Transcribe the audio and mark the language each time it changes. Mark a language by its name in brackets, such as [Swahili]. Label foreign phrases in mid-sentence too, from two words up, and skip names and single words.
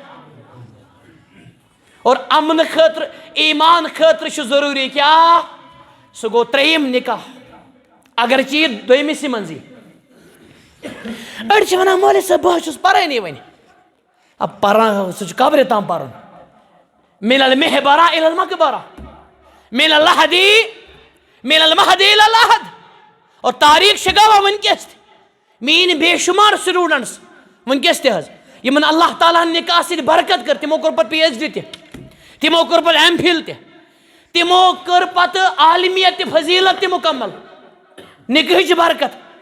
[Kashmiri] اور امن خٲطرٕ ایمان خٲطرٕ چھُ ضروٗری کیٛاہ سُہ گوٚو ترٛیٚیِم نکاح اگر چی دوٚیمِسٕے منٛز یی أڑۍ چھِ ونان مولوی صٲب بہٕ حظ چھُس پرٲنی وۄنۍ پران سُہ چھُ قبرِ تام پرُن [Arabic] من المحبرا الى المقبرا من اللحدی من المہدی الى اللحد [Kashmiri] اور تاریخ چھِ گواہ ونکیٚس تہِ میٲنۍ بے شُمار سٹوٗڈنٹس ونکیٚس تہِ حظ یِمن اللہ تعالیٰ ہن نکاح سۭتۍ برکت کٔر تِمو کوٚر پتہٕ پی ایچ ڈی تہِ تِمو کوٚر پتہٕ ایم فِل تہِ تِمو کٔر پتہٕ عالمیت تہِ فضیٖلت تہِ مُکمل نکاحٕچ برکت